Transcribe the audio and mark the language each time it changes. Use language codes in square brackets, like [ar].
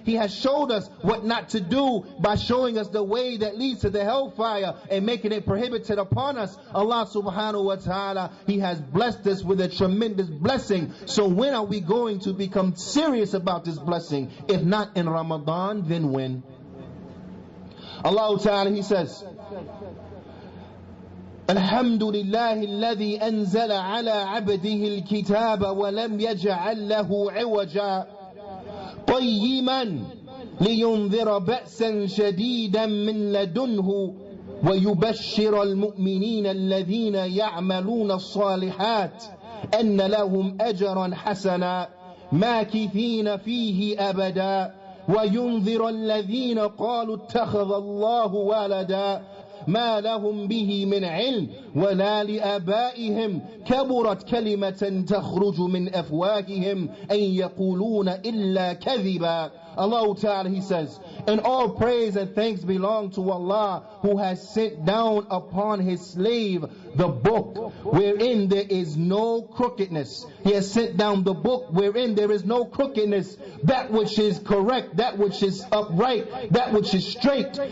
[en] He has showed us what not to do by showing us the way that leads to the hellfire and making it prohibited upon us. Allah subhanahu wa ta'ala, He has blessed us with a tremendous blessing. So when are we going to become serious about this blessing? If not in Ramadan, then when? Allah ta'ala, He says, [ar] الحمد لله الذي أنزل على عبده الكتاب ولم يجعل له عوجا قيما لينذر بأسا شديدا من لدنه ويبشر المؤمنين الذين يعملون الصالحات أن لهم أجرا حسنا ماكثين فيه أبدا وينذر الذين قالوا اتخذ الله ولدا ما لهم به من علم ولا لآبائهم كبرت كلمة تخرج من أفواههم أن يقولون إلا كذبا. [en] Allah Ta'ala, He says, and all praise and thanks belong to Allah, who has sent down upon His slave the book wherein there is no crookedness. He has sent down the book wherein there is no crookedness, that which is correct, that which is upright, that which is straight,